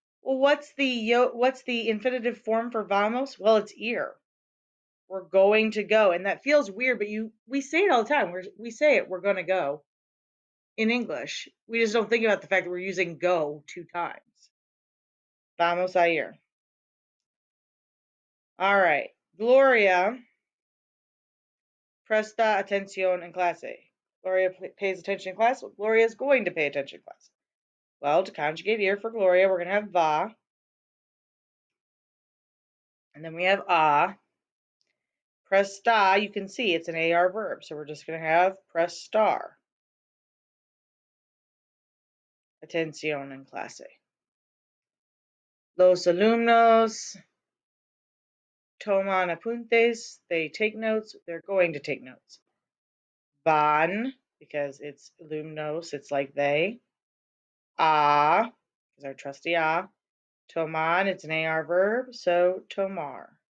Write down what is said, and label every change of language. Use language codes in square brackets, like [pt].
[en] Well, what's the infinitive form for vamos? Well, it's ear. We're going to go, and that feels weird, but we say it all the time. We say it. We're going to go in English. We just don't think about the fact that we're using go 2 times. [es] Vamos a ir. All right, Gloria presta atención en clase. [en] Gloria pays attention in class. Well, Gloria is going to pay attention in class. Well, to conjugate ear for Gloria, we're going to have va. And then we have a. Presta, you can see it's an AR verb. So we're just going to have [es] prestar atención en clase. Los alumnos toman apuntes. [en] They take notes. They're going to take notes. Van, because it's alumnos, it's like they. A, is our trusty a. Toman, it's an AR verb, so tomar.